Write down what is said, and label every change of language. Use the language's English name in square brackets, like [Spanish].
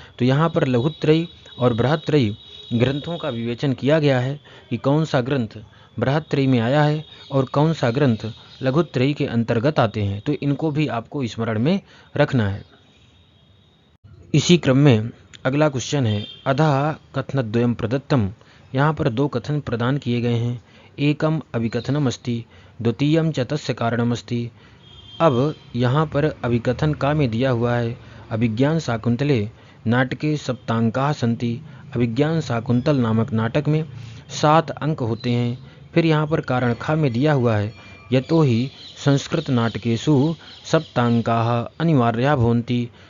[Hindi] तो यहाँ पर लघुत्रयी और बृहत्त्रयी ग्रंथों का विवेचन किया गया है कि कौन सा ग्रंथ बृहत्त्रयी में आया है और कौन सा ग्रंथ लघुत्रयी के अंतर्गत आते हैं। तो इनको भी आपको स्मरण में रखना है। इसी क्रम में अगला क्वेश्चन है, [Sanskrit] अधः कथनद्वयं प्रदत्तम। [Hindi] यहाँ पर दो कथन प्रदान किए गए हैं। [Sanskrit] एकम अभिकथनम अस्ति, द्वितीयम च तस्य कारणम अस्ति। [Hindi] अब यहाँ पर अभिकथन का में दिया हुआ है, [Sanskrit] अभिज्ञान शाकुंतले नाटके सप्तांकाः सन्ति। [Hindi] अभिज्ञान शाकुंतल नामक नाटक में 7 अंक होते हैं। फिर यहाँ पर कारण खा में दिया हुआ है, [Sanskrit] यतो ही संस्कृत नाटकेषु सप्तांकाः अनिवार्या भवन्ति।